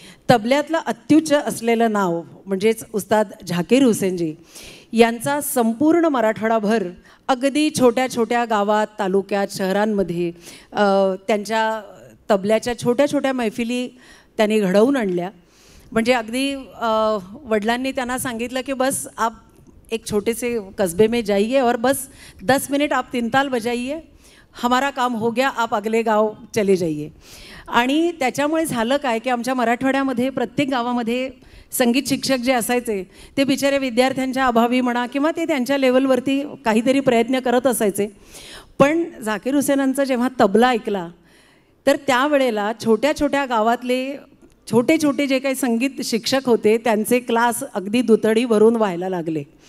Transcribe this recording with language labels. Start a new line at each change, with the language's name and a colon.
Marathi: तबल्यातलं अत्युच्च असलेलं नाव म्हणजेच उस्ताद झाकीर हुसेनजी यांचा संपूर्ण मराठवाडाभर अगदी छोट्या छोट्या गावात, तालुक्यात, शहरांमध्ये त्यांच्या तबल्याच्या छोट्या छोट्या मैफिली त्यांनी घडवून आणल्या. म्हणजे अगदी वडिलांनी त्यांना सांगितलं की
Hindi: बस आप एक छोटे से कस्बे में जाइए और बस 10 मिनट आप 3 ताल बजाइए, हमारा काम हो गया, आप अगले गाव चले जाइए.
Marathi: आणि त्याच्यामुळे झालं काय की आमच्या मराठवाड्यामध्ये प्रत्येक गावामध्ये संगीत शिक्षक जे असायचे ते बिचारे विद्यार्थ्यांच्या अभावी म्हणा किंवा ते त्यांच्या लेवलवरती काहीतरी प्रयत्न करत असायचे. पण झाकीर हुसेनांचा जेव्हा तबला ऐकला तर त्यावेळेला छोट्या छोट्या गावातले छोटे छोटे जे काही संगीत शिक्षक होते त्यांचे क्लास अगदी दुतडी भरून व्हायला लागले.